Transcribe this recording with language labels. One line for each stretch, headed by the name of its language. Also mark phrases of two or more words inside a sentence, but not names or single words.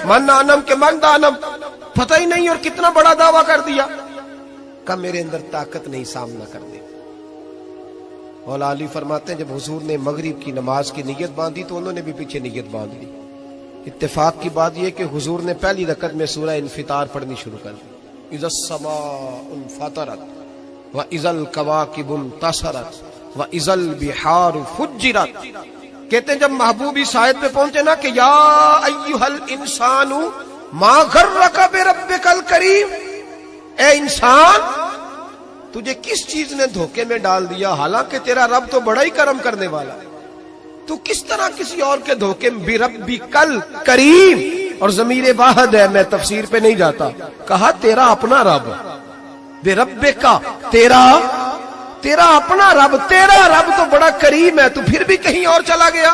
Persian: من نانم که من دانم,
Hindi: पता ही नहीं, और कितना बड़ा दावा कर दिया। कब मेरे अंदर ताकत नहीं सामना कर दी। मौला अली फरमाते हैं जब हुजूर ने मगरिब की नमाज की नियत बांधी तो उन्होंने भी पीछे नियत बांध ली। इत्तेफाक की बात यह कि हुजूर ने पहली रकत में सूरह इन्फितार पढ़नी शुरू कर दी।
Arabic: إذا السماء انفطرت وإذا الكواكب انتثرت وإذا البحار فجرت.
Hindi: कहते हैं जब महबूब इस आयत पे पहुंचे ना कि
Arabic: يا أيها الإنسان ما غرك بربك الكريم,
Hindi: ए इंसान तुझे किस चीज ने धोखे में डाल दिया, हालांकि तेरा रब तो बड़ा ही करम करने वाला, तू किस तरह किसी और के धोखे में।
Arabic: بربك الكريم,
Hindi: और ज़मीर वाहिद है, मैं तफसीर पे नहीं जाता, कहा तेरा अपना रब, बिरब्बिका तेरा अपना रब, तेरा रब तो बड़ा करीम है, तू फिर भी कहीं और चला गया।